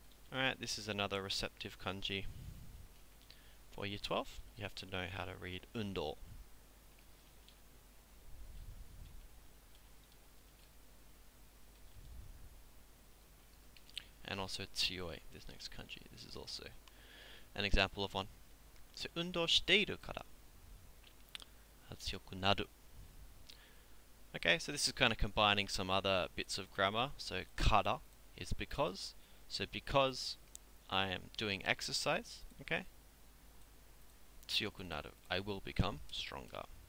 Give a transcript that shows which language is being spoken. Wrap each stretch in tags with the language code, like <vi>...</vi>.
<en>Alright, this is another receptive kanji. For Year 12, you have to know how to read 運動. And also 強い, this next kanji. This is also an example of one.</en> <ja>So 運動しているから強くなる.</ja> <en>Okay, so this is kind of combining some other bits of grammar. So kara is because. So because I am doing exercise, okay?</en> <ja>強くなる.</ja> <en>I will become stronger.</en>